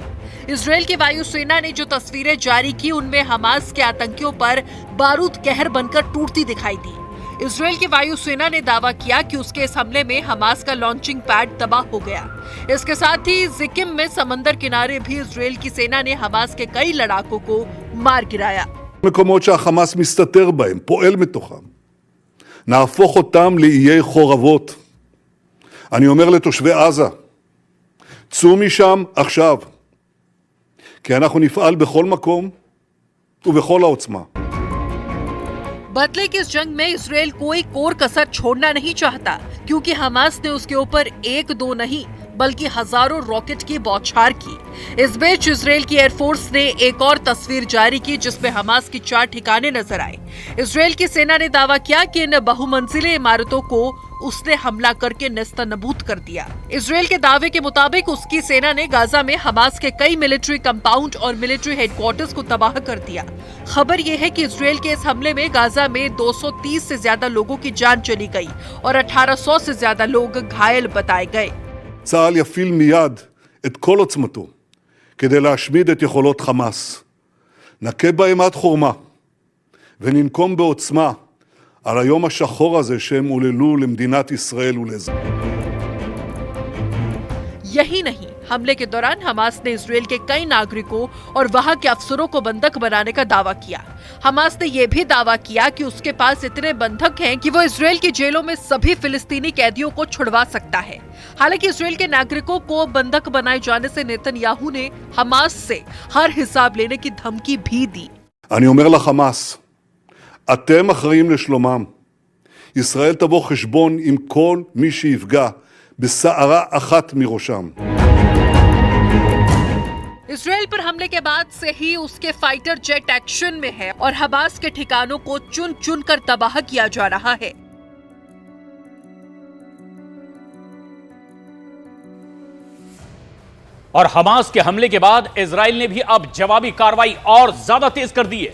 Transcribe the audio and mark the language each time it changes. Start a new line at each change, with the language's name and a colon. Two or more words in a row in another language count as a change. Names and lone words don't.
Hindi: इजरायल की वायुसेना ने जो तस्वीरें जारी की उनमें हमास के आतंकियों पर बारूद कहर बनकर टूटती दिखाई दी। इजरायल की वायुसेना ने दावा किया कि उसके इस हमले में हमास का
English: launching pad
Hindi: तबाह हो गया। इसके साथ ही सिक्किम में समंदर किनारे भी इजराइल की सेना ने हमास के कई लड़ाकों को मार गिराया।
Hebrew: מקומות שהחמאס מסתתר בהם, פועל מתוכם. נהפוך אותם לאיי חורבות. אני אומר לתושבי עזה, צאו משם עכשיו, כי אנחנו נפעל בכל מקום ובכל העוצמה.
Hindi: बदले की इस जंग में इसराइल कोई कोर कसर छोड़ना नहीं चाहता, क्योंकि हमास ने उसके ऊपर एक दो नहीं बल्कि हजारों रॉकेट की बौछार की। इस बीच इसराइल की एयरफोर्स ने एक और तस्वीर जारी की जिसमें हमास की 4 ठिकाने नजर आए। इसराइल की सेना ने दावा किया कि इन बहुमंजिले इमारतों को उसने हमला करके नेस्तनाबूद कर दिया। इसराइल के दावे के मुताबिक उसकी सेना ने गाजा में हमास के कई
English: military compound
Hindi: और
English: military headquarters
Hindi: को तबाह कर दिया। खबर यह है कि इसराइल के इस हमले में गाजा में 230 से ज्यादा लोगों की जान चली गई और 1800 से ज्यादा लोग घायल बताए गए।
Hebrew: צה"ל יפעיל מיד את כל עוצמתו כדי להשמיד את יכולות חמאס. נכה בהם עד חורמה וננקום בעוצמה על היום השחור הזה שהם עוללו למדינת ישראל ולאזרחיה.
Hindi: यही नहीं, हमले के दौरान हमास ने इसराइल के कई नागरिकों और वहां के अफसरों को बंधक बनाने का दावा किया। हमास ने यह भी दावा किया कि उसके पास इतने बंधक हैं कि वो इसराइल की जेलों में सभी फिलिस्तीनी कैदियों को छुड़वा सकता है। हालांकि इसराइल के नागरिकों को बंधक बनाए जाने से नेतन्याहू ने हमास से हर हिसाब लेने की धमकी भी दी।
Hebrew: אני אומר לחמאס, אתם אחראים לשלומם. ישראל תבוא חשבון עם כל מי שיפגע בשערה אחת מראשם.
Hindi: इसराइल पर हमले के बाद से ही उसके
English: fighter jet action
Hindi: में है और हमास के ठिकानों को चुन चुन कर तबाह किया जा रहा है। और हमास के हमले के बाद इजराइल ने भी अब जवाबी कार्रवाई और ज्यादा तेज कर दी है।